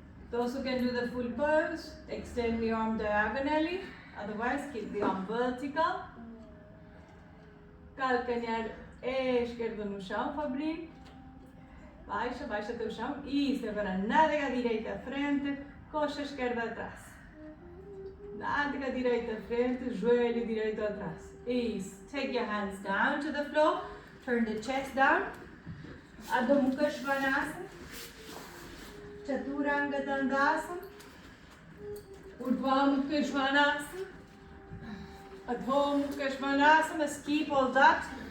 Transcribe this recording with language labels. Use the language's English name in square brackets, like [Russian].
[English] Those who can do the full pose, extend the arm diagonally, otherwise keep the arm vertical. [Portuguese] Calcanhar esquerdo no chão, Fabrício. Baixa, baixa até o chão. Isso, agora nádega direita à frente, coxa esquerda atrás. Nádega direita à frente, joelho direito atrás. Isso. [English] Take your hands down to the floor. Turn the chest down. Adho Mukha Svanasana. Chaturanga Dandasana. Urdhva Mukha Svanasana. Adho Mukha Svanasana. Skip all that.